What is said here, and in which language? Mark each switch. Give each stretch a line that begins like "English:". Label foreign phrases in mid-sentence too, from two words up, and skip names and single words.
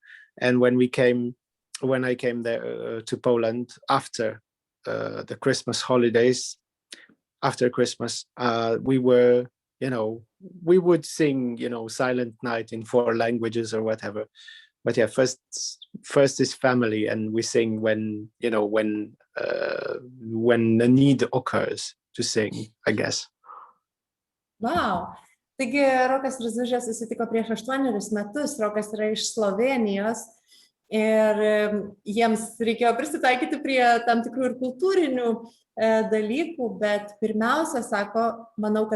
English: And when I came there to Poland after the Christmas holidays, after Christmas, we were, we would sing, Silent Night in 4 languages or whatever. But yeah, first is family, and we sing when the need occurs to sing, I guess. Wow.
Lithuanian: Taigi Rokas ir Zužė susitiko prieš 8 metus. Rokas yra iš Slovenijos. Ir jiems reikėjo prisitaikyti prie tam tikrų ir kultūrinių dalykų, bet pirmiausia, sako, manau, kad